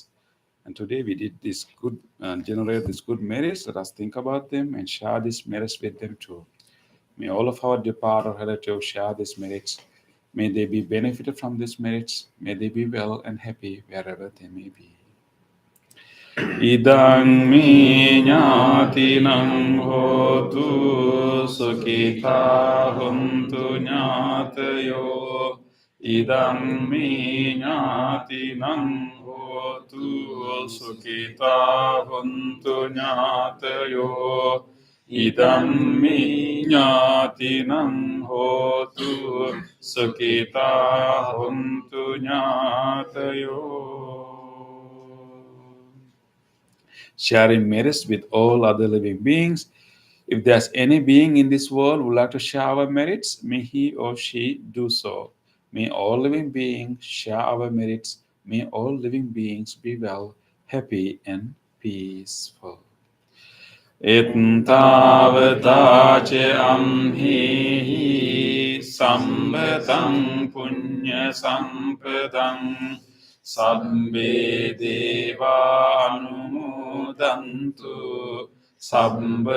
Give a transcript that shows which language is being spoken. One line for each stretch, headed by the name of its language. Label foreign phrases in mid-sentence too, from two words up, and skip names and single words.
English: And today we did this good, generate this good merits. Let us think about them and share these merits with them too. May all of our departed relatives share these merits. May they be benefited from these merits. May they be well and happy wherever they may be.
Pali: Idang mi ñātinam hotu sukhita huntu ñātayo Idam me ñātinam hotu sukhita hontu ñātayo. Idam me ñātinam hotu sukhita hontu ñātayo.
English: Sharing merits with all other living beings. If there's any being in this world who would like to share our merits, may he or she do so. May all living beings share our merits. May all living beings be well, happy, and peaceful.
Pali: Ettavata ce amhi sambatam punya sampadam sabbe deva anumodantu sabba